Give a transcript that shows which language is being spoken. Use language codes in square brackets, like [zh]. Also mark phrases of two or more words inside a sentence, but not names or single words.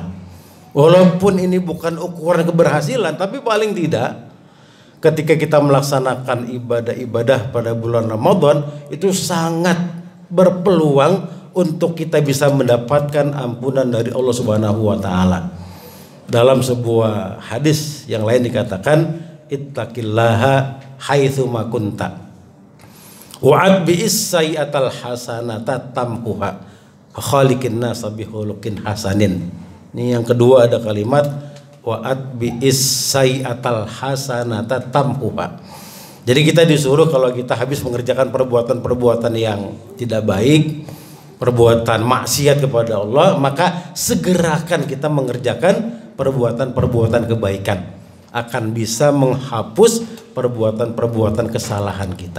[id] Walaupun ini bukan ukuran keberhasilan, tapi paling tidak ketika kita melaksanakan ibadah-ibadah pada bulan Ramadan itu sangat berpeluang untuk kita bisa mendapatkan ampunan dari Allah [ar] سبحانه وتعالى. [id] Dalam sebuah hadis yang lain dikatakan, [ar] اتق الله حيثما كنت وأتبع السيئة الحسنة تمحها وخالق الناس بخلق حسن. [id] Ini yang kedua ada kalimat [ar] وأتبع السيئة الحسنة تمحها. [id] Jadi kita disuruh kalau kita habis mengerjakan perbuatan-perbuatan yang tidak baik, perbuatan maksiat kepada Allah, maka segerakan kita mengerjakan perbuatan-perbuatan kebaikan, akan bisa menghapus perbuatan-perbuatan kesalahan kita.